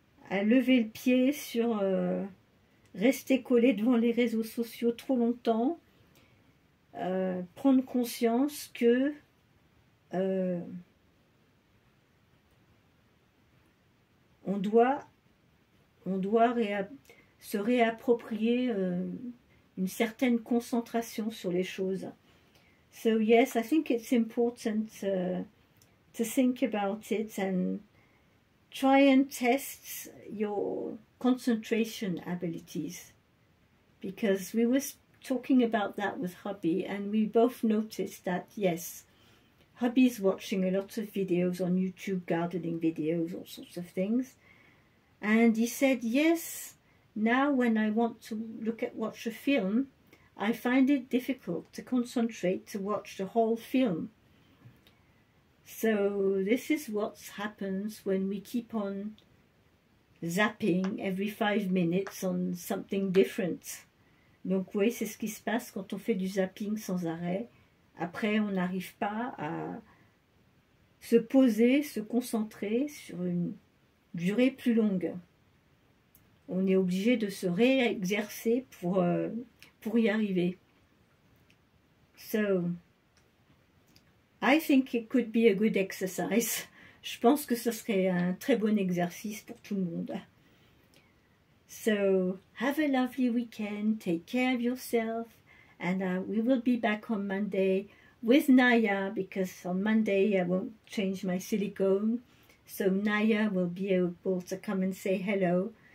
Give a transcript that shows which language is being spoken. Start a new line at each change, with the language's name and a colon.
French: à lever le pied sur rester collé devant les réseaux sociaux trop longtemps, prendre conscience que on doit se réapproprier une certaine concentration sur les choses.
English: So yes, I think it's important to think about it and try and test your concentration abilities, because we were talking about that with hubby and we both noticed that yes, hubby's watching a lot of videos on YouTube, gardening videos, all sorts of things, and he said yes, now when I want to watch a film, I find it difficult to concentrate to watch the whole film. So this is what happens when we keep on zapping every 5 minutes on something different.
French: Donc oui, c'est ce qui se passe quand on fait du zapping sans arrêt. Après, on n'arrive pas à se poser, se concentrer sur une durée plus longue. On est obligé de se réexercer pour y arriver.
English: So, I think it could be a good exercise.
French: Je pense que ce serait un très bon exercice pour tout le monde.
English: So, have a lovely weekend, take care of yourself, and we will be back on Monday with Naya, because on Monday I won't change my silicone, so Naya will be able to come and say hello.